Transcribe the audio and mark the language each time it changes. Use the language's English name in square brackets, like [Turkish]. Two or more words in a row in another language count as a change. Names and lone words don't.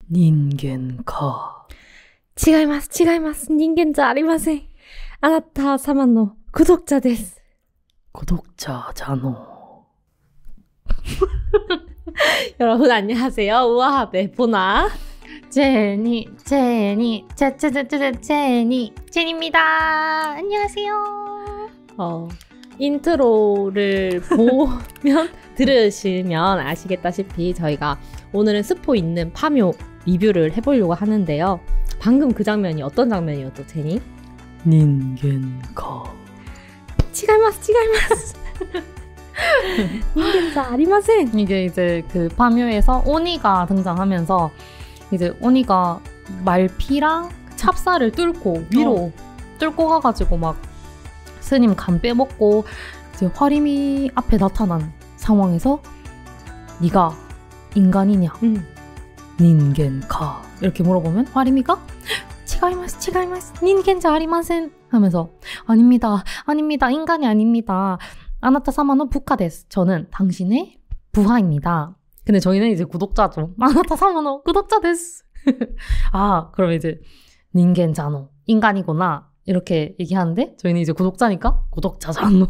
[Japanese] 人間か。違います、違います。人間じゃありません。あなた様の구독자です。 [Korean] 구독자잖아. 여러분 안녕하세요. 우아합의 보나 제니입니다. 안녕하세요. 인트로를 보면 들으시면 아시겠다시피 저희가 오늘은 스포 있는 파묘 리뷰를 해보려고 하는데요. 방금 그 장면이 어떤 장면이었죠, 제니? [Japanese] 人間か. 違います. 人間じゃありません. [Korean] 이게 이제 그 파묘에서 오니가 등장하면서 이제 오니가 말피랑 찹쌀을 뚫고 위로 뚫고 가가지고 막 스님 간 빼먹고 이제 화림이 앞에 나타난 상황에서 네가 인간이냐? [Japanese] 人間か. [Korean] 이렇게 물어보면 화림이가 [Japanese] 違います 人間じゃありません [Korean] 하면서 아닙니다 인간이 아닙니다. [Japanese] あなた様の部下です. [Korean] 저는 당신의 부하입니다. 근데 저희는 이제 구독자죠. [Japanese] あなた様の구독자です. [Korean] 아, 그럼 이제 닌겐자노 인간이구나 이렇게 얘기하는데 저희는 이제 구독자니까 구독자자노.